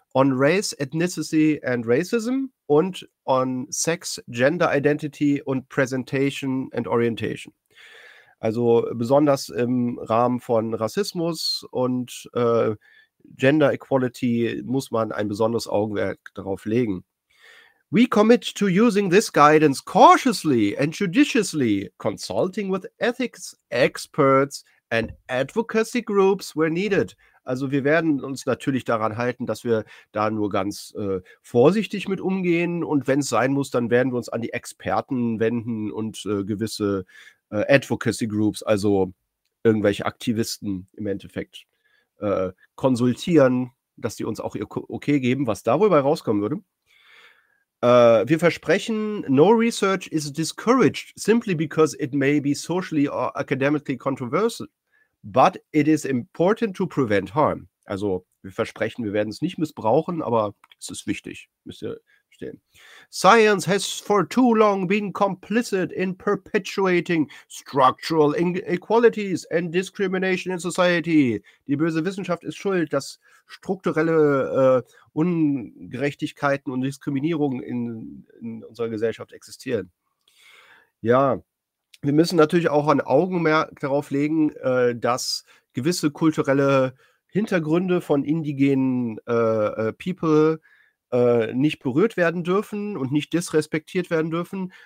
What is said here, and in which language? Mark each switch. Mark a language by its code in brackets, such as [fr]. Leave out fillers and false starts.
[en] On race, ethnicity and racism [de] und [en] on sex, gender identity und presentation and orientation. [de] Also besonders im Rahmen von Rassismus und [en] gender equality [de] muss man ein besonderes Augenmerk darauf legen. [en] We commit to using this guidance cautiously and judiciously, consulting with ethics experts and advocacy groups where needed. [de] Also wir werden uns natürlich daran halten, dass wir da nur ganz vorsichtig mit umgehen. Und wenn es sein muss, dann werden wir uns an die Experten wenden und gewisse Advocacy Groups, also irgendwelche Aktivisten im Endeffekt, konsultieren, dass die uns auch ihr Okay geben, was da wohl bei rauskommen würde. Wir versprechen, [en] no research is discouraged simply because it may be socially or academically controversial. But it is important to prevent harm. [de] Also wir versprechen, wir werden es nicht missbrauchen, aber es ist wichtig, müsst ihr verstehen. [en] Science has for too long been complicit in perpetuating structural inequalities and discrimination in society. [de] Die böse Wissenschaft ist schuld, dass strukturelle Ungerechtigkeiten und Diskriminierung in unserer Gesellschaft existieren. Ja. Wir müssen natürlich auch ein Augenmerk darauf legen, dass gewisse kulturelle Hintergründe von indigenen People nicht berührt werden dürfen und nicht disrespektiert werden dürfen.